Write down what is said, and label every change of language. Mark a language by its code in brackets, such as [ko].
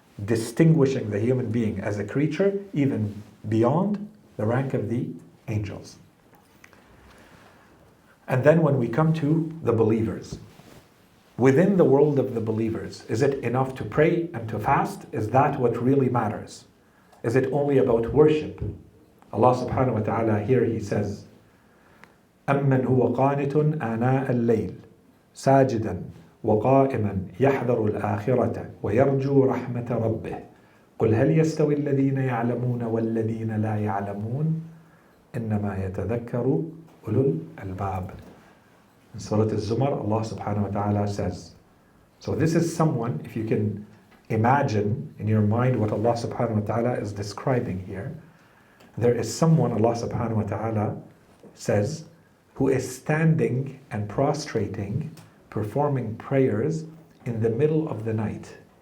[en] distinguishing the human being as a creature even beyond the rank of the angels. And then when we come to the believers, within the world of the believers, is it enough to pray and to fast? Is that what really matters? Is it only about worship? Allah subhanahu wa ta'ala here He says, [ar] أَمَّنْ هُوَ قَانِتٌ آنَاءَ اللَّيْلِ سَاجِدًا وَقَائِمًا يَحْذَرُ الْآخِرَةَ وَيَرْجُو رَحْمَةَ رَبِّهِ قُلْ هَلْ يَسْتَوِي الَّذِينَ يَعْلَمُونَ وَالَّذِينَ لَا يَعْلَمُونَ إِنَّمَا يَتَذَكَّرُ أُولُو الْأَلْبَابِ. [en] In Surah Al-Zumar, Allah subhanahu wa ta'ala says, so this is someone, if you can imagine in your mind what Allah subhanahu wa ta'ala is describing here, there is someone, Allah subhanahu wa ta'ala says, who is standing and prostrating, performing prayers in the middle of the night.